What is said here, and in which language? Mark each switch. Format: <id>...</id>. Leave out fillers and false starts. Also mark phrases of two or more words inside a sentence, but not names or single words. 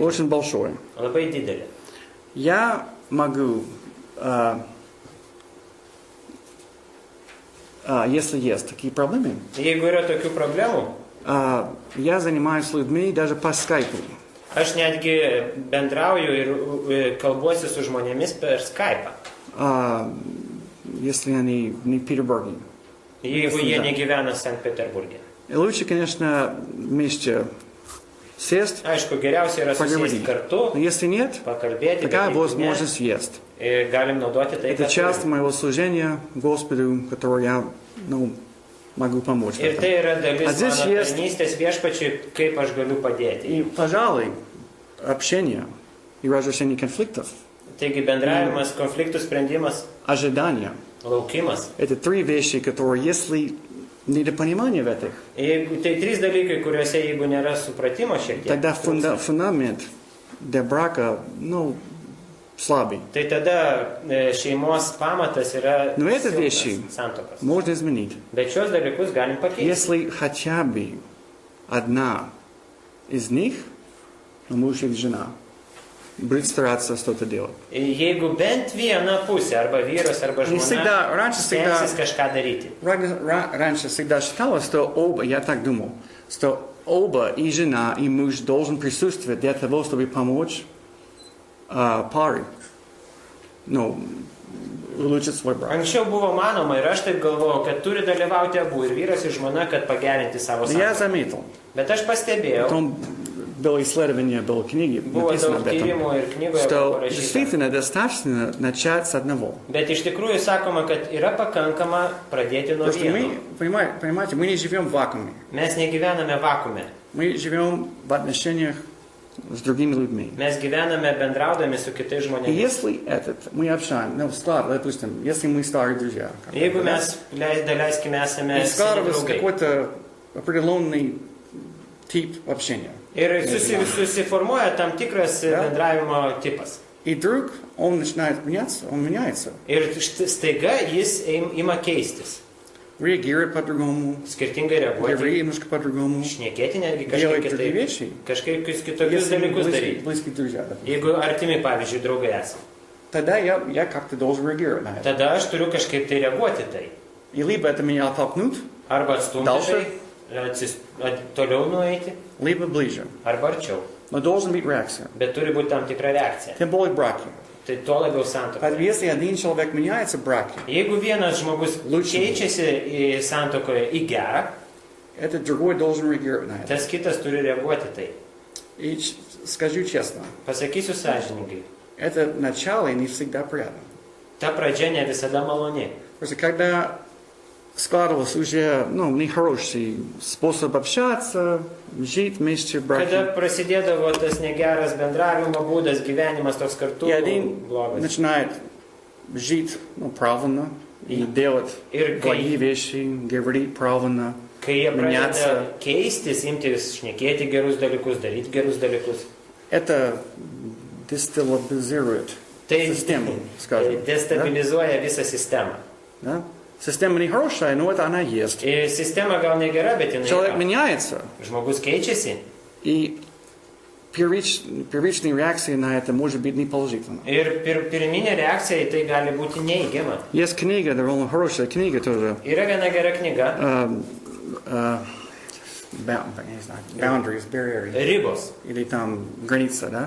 <ru>очень большое.</ru> <lt>labai didelė.</lt> <ru>Я могу, если есть такие проблемы,</ru> <lt>Jeigu yra tokių problemų,</lt> <ru>я занимаюсь с людьми даже по скайпу.</ru> <lt>aš netgi bendrauju ir kalbuosi su žmonėmis per Skype'ą.</lt> <ru>Если они не в Петербурге.</ru> <lt>Jeigu jie negyvena Sankt-Peterburge.</lt> <ru>И лучше, конечно, вместе сесть,</ru> <lt>Aišku, geriausia yra susėsti</lt> <ru>поговорить.</ru> <lt>kartu,</lt> <ru>Но если нет,</ru> <lt>pakalbėti.</lt> <ru>такая</ru> <lt>bet jeigu ne,</lt> <ru>возможность есть.</ru> <lt>galim naudoti tai,</lt> <ru>Это</ru> <lt>ką</lt> <ru>часть</ru> <lt>turim.</lt> <ru>моего служения Господу, которое я могу помочь. в</ru> <lt>Ir</lt> <ru>этом.</ru> <lt>tai yra dalis</lt> <ru>А здесь</ru> <lt>mano</lt> <ru>есть-</ru> <lt>tarnystės viešpačiui, kaip aš galiu padėti.</lt> <ru>И, пожалуй, общение и разрешение конфликтов,</ru> <lt>Taigi bendravimas, konfliktų sprendimas,</lt> <ru>ожидания</ru> <lt>laukimas.</lt> <ru>– это три вещи, которые, если недопонимание в этих,</ru> <lt>Jeigu, tai trys dalykai, kuriuose jeigu nėra supratimo šiek tiek,</lt> <ru>тогда</ru> <lt>trūksta,</lt> <ru>фундамент для брака, слабый.</ru> <lt>tai tada šeimos pamatas yra</lt> <ru>Но это</ru> <lt>silpnas</lt> <ru>вещи</ru> <lt>santuokos.</lt> <ru>можно изменить.</ru> <lt>Bet šios dalykus galim pakeisti.</lt> <ru>Если хотя бы одна из них, муж или жена, будет стараться что-то делать.</ru> <lt>Jeigu bent viena pusė, arba vyras, arba</lt> <ru>Не всегда,</ru> <lt>žmona,</lt> <ru>раньше всегда,</ru> <lt>stengsis kažką daryti.</lt> <ru>раньше всегда считалось, что оба, я так думал, что оба, и жена, и муж должен присутствовать для того, чтобы помочь паре, улучшить свой брак.</ru> <lt>Anksčiau buvo manoma ir aš taip galvojau, kad turi dalyvauti abu, ir vyras, ir žmona, kad pagerinti savo</lt> <ru>Я</ru> <lt>santuoką.</lt> <ru>заметил,</ru> <lt>Bet aš pastebėjau,</lt> <ru>потом было исследование, было книги,</ru> <lt>buvo</lt> <ru>написано</ru> <lt>daug</lt> <ru>об этом,</ru> <lt>tyrimų ir knygoje buvo</lt> <ru>что</ru> <lt>parašyta.</lt> <ru>действительно достаточно начать с одного.</ru> <lt>Bet iš tikrųjų sakoma, kad yra pakankama pradėti nuo</lt> <ru>Потому что</ru> <lt>vieno.</lt> <ru>мы, понимаете, мы не живем в вакууме.</ru> <lt>Mes negyvename vakume.</lt> <ru>Мы живем в отношениях с другими людьми.</ru> <lt>Mes gyvename bendraudami su kitais</lt> <ru>И</ru> <lt>žmonėmis.</lt> <ru>если мы общаемся, допустим, если мы старые друзья,</ru> <lt>Jeigu mes, daleiskim, esame</lt> <ru>и</ru> <lt>seni</lt> <ru>складывается</ru> <lt>draugai.</lt> <ru>какой-то определенный тип общения.</ru> <lt>Ir susiformuoja tam tikras bendravimo tipas.</lt> <ru>И вдруг он начинает меняться, он меняется.</ru> <lt>Ir staiga jis ima keistis.</lt> <ru>Реагирует по-другому,</ru> <lt>Skirtingai reaguoti.</lt> <ru>говорит немножко по-другому,</ru> <lt>Šnekėti netgi</lt> <ru>делает</ru> <lt>kažkaip</lt> <ru>другие</ru> <lt>kitaip.</lt> <ru>вещи.</ru> <lt>Kažkaip kitokius</lt> <ru>Если мы</ru> <lt>dalykus daryti.</lt> <ru>близкие друзья, допустим.</ru> <lt>Jeigu artimi, pavyzdžiui, draugai esame.</lt> <ru>Тогда я как-то должен реагировать на это.</ru> <lt>Tada aš turiu kažkaip tai reaguoti tai.</lt> <ru>И либо это меня оттолкнут,</ru> <lt>Arba atstumti Dalša. tai, toliau nueiti,</lt> <ru>либо ближе.</ru> <lt>arba arčiau.</lt> <ru>Но должен быть реакция.</ru> <lt>Bet turi būti tam tikra reakcija.</lt> <ru>Тем более в браке.</ru> <lt>Tai tuo labiau santuoka.</lt> <ru>Поэтому если один человек меняется в браке,</ru> <lt>Jeigu vienas žmogus keičiasi į santuokoje į gerą,</lt> <ru>этот другой должен реагировать на это.</ru> <lt>tas kitas turi reaguoti tai.</lt> <ru>И скажу честно,</ru> <lt>Pasakysiu sąžiningai.</lt> <ru>это начало не всегда приятно.</ru> <lt>Ta pradžia ne visada maloni.</lt> <ru>Потому что когда складывался уже нехороший способ общаться, жить вместе в</ru> <lt>Kada</lt> <ru>браке,</ru> <lt>prasidėdavo tas negeras bendravimo būdas, gyvenimas toks kartu</lt> <ru>и один</ru> <lt>blogas.</lt> <ru>начинает жить правильно и делать</ru> <lt>Ir</lt> <ru>благие</ru> <lt>kai,</lt> <ru>вещи, говорить правильно,</ru> <lt>kai jie pradeda</lt> <ru>меняться,</ru> <lt>keistis, imtis šnekėti gerus dalykus, daryti gerus dalykus,</lt> <ru>это дестабилизирует</ru> <lt>tai</lt> <ru>систему, скажем.</ru> <lt>destabilizuoja visą sistemą.</lt> <ru>Да? Система нехорошая, но это она есть.</ru> <lt>Ir sistema gal negera, bet jinai</lt> <ru>Человек</ru> <lt>yra.</lt> <ru>меняется,</ru> <lt>Žmogus keičiasi</lt> <ru>и первичная реакция на это может быть неположительна.</ru> <lt>Ir pirminė reakcija į tai gali būti neigiama.</lt> <ru>Есть книга, довольно хорошая книга тоже.</ru> <lt>Yra viena gera knyga.</lt> <ru>Не знаю,</ru> <en>boundaries, barriers.</en> <lt>Ribos.</lt> <ru>Или там граница, да?</ru>